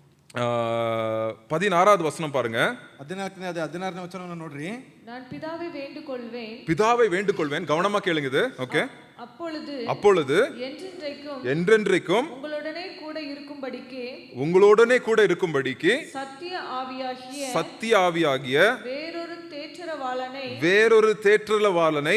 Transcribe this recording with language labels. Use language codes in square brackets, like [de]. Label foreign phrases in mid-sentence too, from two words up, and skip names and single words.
[ta] 16வது வசனம் பாருங்க. [kn] 16ನೇ ವಚನವನ್ನು ನೋಡ್ರಿ. [ta] நான் பிதாவை வேண்டுகொள்வேன், பிதாவை வேண்டுகொள்வேன். கவனமா கேளுங்க இது. ஓகே. அப்பொழுது என்றென்றைக்கும் உங்களுடனே கூட இருக்கும்படிக்கு சத்திய ஆவியாகிய வேறொரு தேற்றரவாளனை